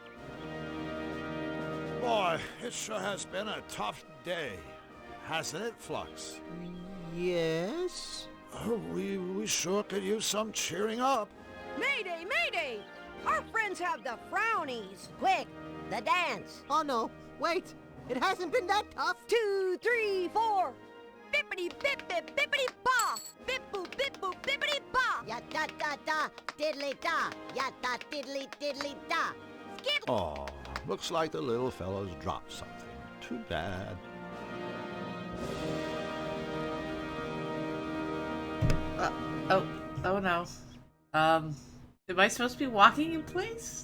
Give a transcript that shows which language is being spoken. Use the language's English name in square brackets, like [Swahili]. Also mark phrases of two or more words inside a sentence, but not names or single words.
[English] Boy, it sure has been a tough day, hasn't it, Flux? Yes. Oh, we sure could use some cheering up. Mayday, mayday. Our friends have the frownies. Quick, the dance. Oh no, wait. It hasn't been that tough. 2, 3, 4. Bippity bip bip bippity ba. Bip boop bippity ba. Ya da da da, diddly da. Ya da diddly diddly da. Skid. Oh, looks like the little fellow's dropped something. Too bad. Oh no. Am I supposed to be walking in place?